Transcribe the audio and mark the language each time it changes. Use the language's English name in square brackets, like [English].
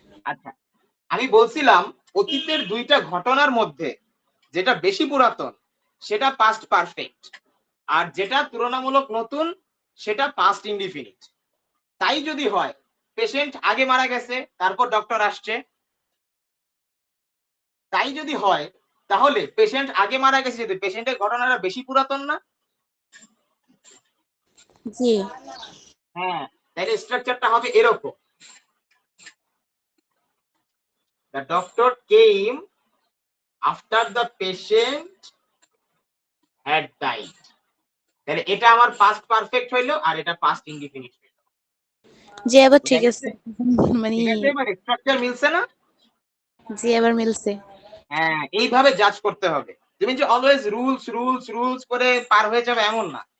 [Bangla] আচ্ছা, আমি বলছিলাম অতীতের দুইটা ঘটনার মধ্যে যেটা বেশি পুরাতন সেটা পাস্ট পারফেক্ট, আর যেটা তুলনামূলক নতুন সেটা পাস্ট ইনডিফিনিট। তাই যদি হয় পেশেন্ট আগে মারা গেছে, তারপর ডক্টর আসছে, তাই যদি হয় তাহলে পেশেন্ট আগে মারা গেছে, যদি পেশেন্টের ঘটনাটা বেশি পুরাতন না? জি, হ্যাঁ, তাহলে স্ট্রাকচারটা হবে এরকম, [English] the doctor came after the patient had died। [Bangla] তাহলে এটা আমার পাস্ট পারফেক্ট হইলো, আর এটা পাস্ট ইনডিফিনিট হইলো। জি, এবার বুঝা ঠিক গেছে? আছে। মানে ঠিক আছে, এবার স্ট্রাকচার মিলছে না? জি, এবার মিলছে। হ্যাঁ, এইভাবে জাজ করতে হবে। তুমি যে অলওয়েজ রুলস রুলস রুলস করে পার হয়ে যাবে এমন না।